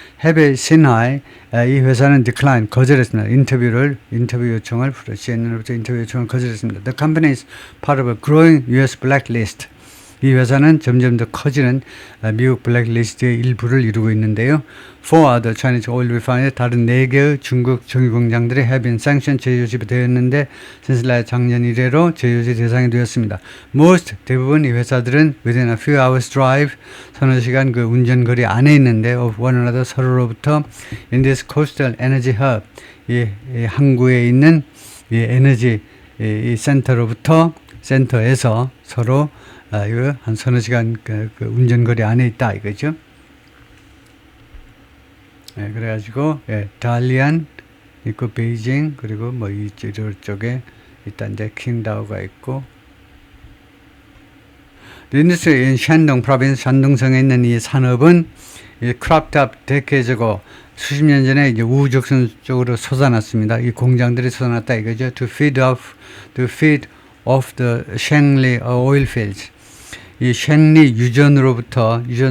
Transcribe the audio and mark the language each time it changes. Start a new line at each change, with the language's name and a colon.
Korean: 해베이 신하이 이 회사는 decline 거절했습니다. 인터뷰 요청을 CNN으로부터 인터뷰 요청을 거절했습니다.
English: The company is part of a growing US blacklist.
Korean: 이 회사는 점점 더 커지는 미국 블랙리스트의 일부를 이루고 있는데요.
English: Four other Chinese oil refineries
Korean: 다른 4개의 중국 정유공장들이
English: have been sanctioned
Korean: 제조시 되었는데
English: since
Korean: 작년 이래로 제조시 대상이 되었습니다.
English: Most
Korean: 대부분 이 회사들은
English: within a few hours drive
Korean: 서너 시간 그 운전거리 안에 있는데
English: of one another
Korean: 서로로부터
English: in this coastal energy hub
Korean: 이 항구에 있는 이 에너지 이 센터에서 서로 이거 한 서너 시간 그 운전거리 안에 있다 이거죠. 그래가지고 달리안 있고 베이징 그리고 뭐 이쪽에 일단 이제 킹다오가 있고
English: The industry in Shandong province
Korean: 샨동성에 있는 이 산업은 이
English: cropped up decades
Korean: 고 수십 년 전에 이제 우후죽순 쪽으로 솟아났습니다. 이 공장들이 솟아났다 이거죠.
English: To feed off the Shengli oil fields.
Korean: 이 쉥리 유전으로부터